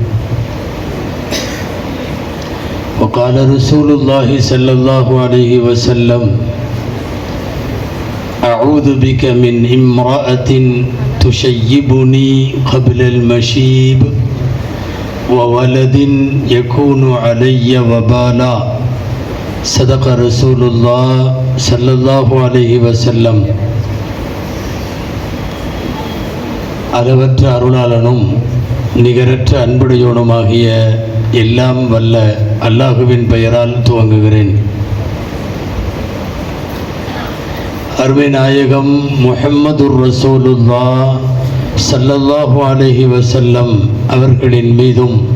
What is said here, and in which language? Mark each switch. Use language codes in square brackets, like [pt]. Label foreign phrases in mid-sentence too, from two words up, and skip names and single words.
[ar] وقال رسول الله صلى الله عليه وسلم: أعوذ بك من امرأة تشيبني قبل المشيب وولد يكون علي وبالا. صدق رسول الله صلى الله عليه وسلم. [ta] அளவற்ற அருளாளனும் நிகரற்ற அன்புடையோனுமாகிய எல்லாம் வல்ல அல்லாஹுவின் பெயரால் துவங்குகிறேன். அருமை நாயகம் [ar] محمد رسول الله صلى الله عليه وسلم [ta] அவர்களின் மீதும்,